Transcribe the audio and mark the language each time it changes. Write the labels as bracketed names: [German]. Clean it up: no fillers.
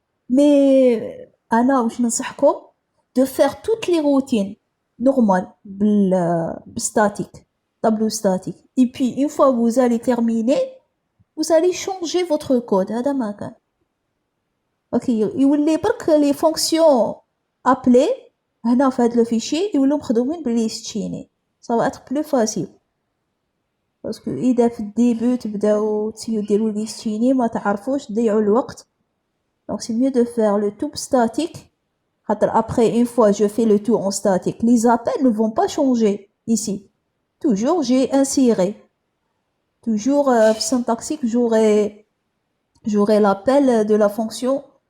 [French] Mais [Arabic] أنا واش ننصحكم [French] de faire toutes les routines normales statique, tableau statique. Et puis une fois que vous allez terminer, vous allez changer votre code. [Arabic] هذا ما كان. OK, يولي برك [French] les fonctions appelées [Arabic] هنا في هذا [French] le fichier [Arabic] يولوا مخدومين بالليستيني. [French] Ça va être plus facile. [Arabic] Parce que إذا في الديبut تبداو ديروا ليستيني ما تعرفوش تضيعوا الوقت. [French] Donc c'est mieux de faire le tout statique. Après, une fois je fais le tout en statique, les appels ne vont pas changer ici. Toujours j'ai inséré. Toujours syntaxique, j'aurai l'appel de la fonction.